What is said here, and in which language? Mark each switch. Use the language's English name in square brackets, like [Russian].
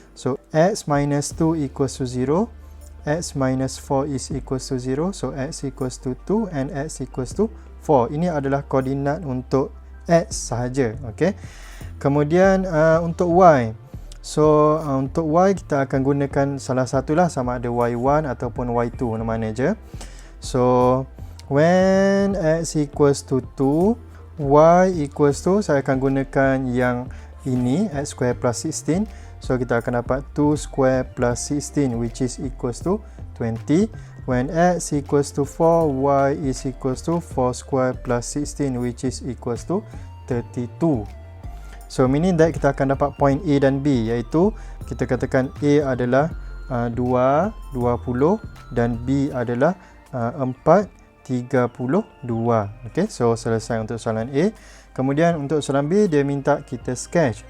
[English] So x minus 2 equals to 0, x minus 4 is equals to 0. So x equals to 2 and x equals to 4. [Malay] Ini adalah koordinat untuk x sahaja, okay. Kemudian untuk y, so untuk y kita akan gunakan salah satulah, sama ada y1 ataupun y2, mana je. [English] So when x equals to 2, y equals to, [Malay] saya akan gunakan yang ini, [English] x square plus 16. So [Malay] kita akan dapat [English] 2 square plus 16 which is equals to 20. When x equals to 4, y is equals to 4 square plus 16 which is equals to 32. So meaning that [Malay] kita akan dapat point A dan B, iaitu kita katakan A adalah 2, 20 dan B adalah 4, 32. Okay, so selesai untuk soalan A. Kemudian untuk soalan B, dia minta kita sketch.